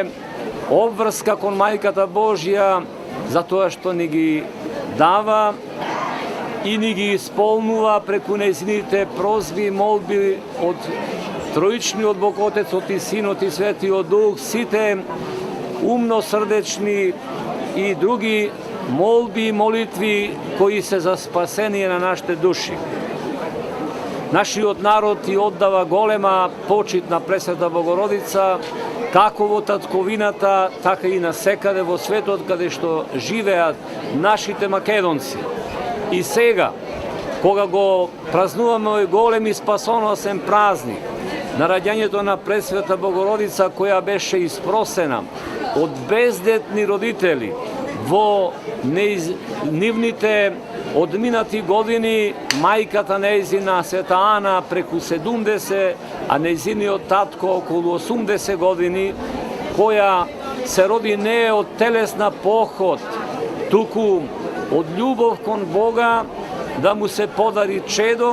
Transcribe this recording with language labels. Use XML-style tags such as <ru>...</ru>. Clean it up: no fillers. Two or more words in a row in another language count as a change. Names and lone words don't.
<mk>обврска кон Мајката Божја зато што ни ги дава и ни ги исполнува преко нејзините прозби и молби од тројични, од Бог Отец, од и Син, од и Свети, од Дух, сите умно срдечни и други молби и молитви кои се за спасение на наште души. Наши од народ и оддава голема почит на Пресвета Богородица, како во татковината, тако и на секаде во светот каде што живеат нашите Македонци. I сега, кога го празнуваме овој голем и спасоносен празник, на раѓањето на Пресвета Богородица, која беше испросена од бездетни родители во нивните одминати години, мајката нејзина Света Ана преку 70, а нејзиниот татко околу 80 години, која се роди не од телесна поход, туку од љубов кон Бога да му се подари чедо.</mk>